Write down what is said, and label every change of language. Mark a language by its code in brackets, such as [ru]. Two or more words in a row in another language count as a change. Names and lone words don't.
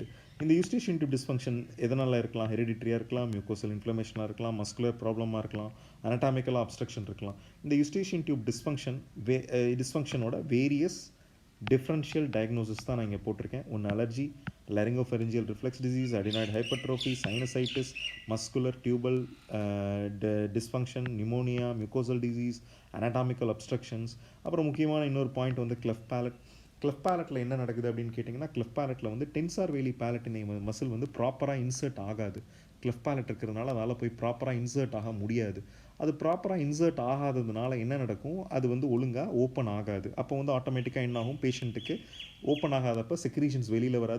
[ta] இந்த [en] Eustachian tube dysfunction [ta] எதனால் இருக்கலாம், ஹெரிடிட்ரியாக இருக்கலாம், [en] mucosal inflammation [ta] இருக்கலாம், [en] muscular problem [ta] இருக்கலாம், [en] anatomically obstruction [ta] இருக்கலாம். இந்த [en] Eustachian tube dysfunction various differential diagnosis [ta] தான் நான் இங்கே போட்டிருக்கேன். [en] ஒன்று அலர்ஜி, laryngopharyngeal reflex disease, adenoid hypertrophy, sinusitis, muscular tubal dysfunction, pneumonia, mucosal disease, anatomical obstructions. [ta] அப்புறம் முக்கியமான இன்னொரு பாயிண்ட் வந்து [en] cleft palate. cleft palate [ta] ல என்ன நடக்குது அப்படின்னு கேட்டிங்கன்னா, [en] cleft palate [ta] ல வந்து [en] tensor veli palatini muscle [ta] வந்து [en] properly insert [ta] ஆகாது. [en] cleft palate [ta] இருக்கிறதுனால அதால் போய் [en] properly insert [ta] ஆக முடியாது. அது [en] properly insert [ta] ஆகாததுனால என்ன நடக்கும், அது வந்து ஒழுங்காக ஓப்பன் ஆகாது. அப்போ வந்து ஆட்டோமேட்டிக்காக என்ன ஆகும், பேஷண்ட்டுக்கு ஓப்பன் ஆகாதப்போ செக்ரீஷன்ஸ் வெளியில் வராது.